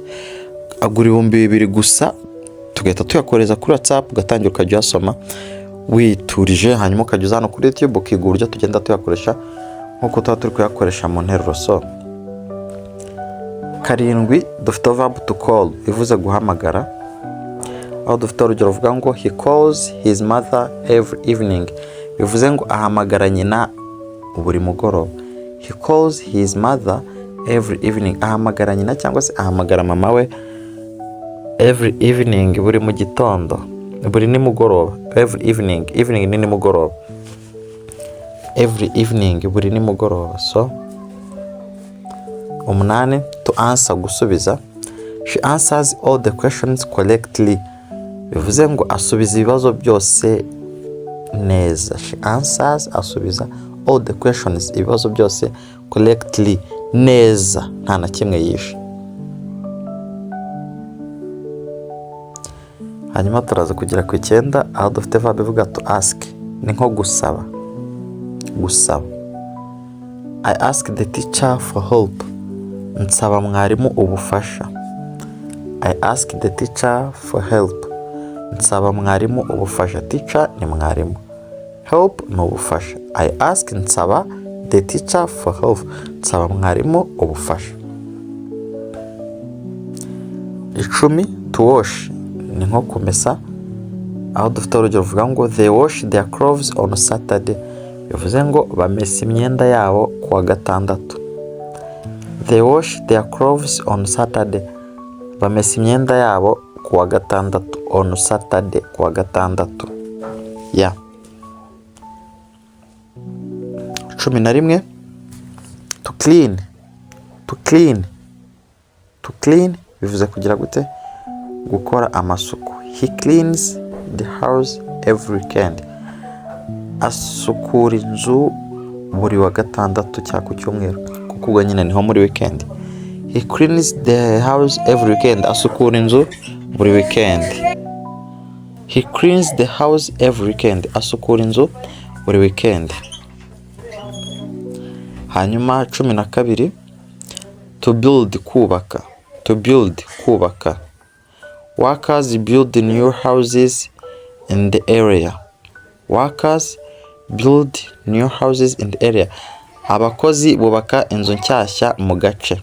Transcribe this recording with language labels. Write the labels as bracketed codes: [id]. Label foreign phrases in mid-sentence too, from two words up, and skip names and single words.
[rw] Agura 2,000 gusa, tugahita tuyakoreza kuri WhatsApp, ugatangira ukajya usoma witurije, hanyuma ukajya uzana kuri YouTube ukiga uburyo tugenda tuyakoresha nkuko tuba turi kuyakoresha mu nteruro. So 7 dufite [en] verb to call, [rw] bivuze guhamagara. Aho dufite urugero ruvuga ngo [en] he calls his mother every evening. [rw] Bivuze ngo ahamagara nyina buri mugoroba. [en] He calls his mother every evening. [rw] Ahamagara nyina cyangwa se ahamagara mama we [en] every evening, [rw] buri mu gitondo, buri nimugoroba. [en] Every evening, evening [rw] ni nimugoroba. [en] Every evening, [rw] buri nimugoroba. [en] So 8 to answer, gusubiza. She answers all the questions correctly. [rw] Bivuze ngo asubiza ibibazo byose neza. [en] She answers, asubiza all the questions, [rw] ibibazo byose correctly, neza, nta na kimwe yishe. Hanyuma turaza kugera ku 9 aho dufite verb ivuga [en] to ask, [rw] ni nko gusaba. [en] I ask the teacher for help, [rw] nsaba mwarimu ubufasha. [en] I ask the teacher for help, [rw] nsaba mwarimu ubufasha. Teacher ni mwarimu, help ni ubufasha. [en] I ask, nsaba the teacher for help, [rw] nsaba mwarimu ubufasha. [en] 10 to wash, [rw] ni nko kumesa, aho dufite urugero ruvuga ngo [en] they wash their clothes on Saturday, [rw] bivuze ngo bamesa imyenda yabo kuwa gatandatu. [en] They wash their clothes on Saturday, [rw] bamesa imyenda yabo kuwa gatandatu. [en] On Saturday, [rw] kuwa gatandatu. Yeah. 11 [en] to clean [rw] bivuze kugira gute, gukora amasuku. [en] He cleans the house every weekend, [rw] asukura inzu buri wa gatandatu cyangwa ku cyumweru, kuko ubwo nyine niho muri weekend. [en] He cleans the house every weekend, [rw] asukura inzu buri weekend. [en] He cleans the house every weekend, [rw] asukura inzu buri weekend. Hanyuma 12 [en] to build, [rw] kubaka. [en] Workers build new houses in the area. Workers build new houses in the area, [rw] abakozi bubaka inzu nshyashya mu gace.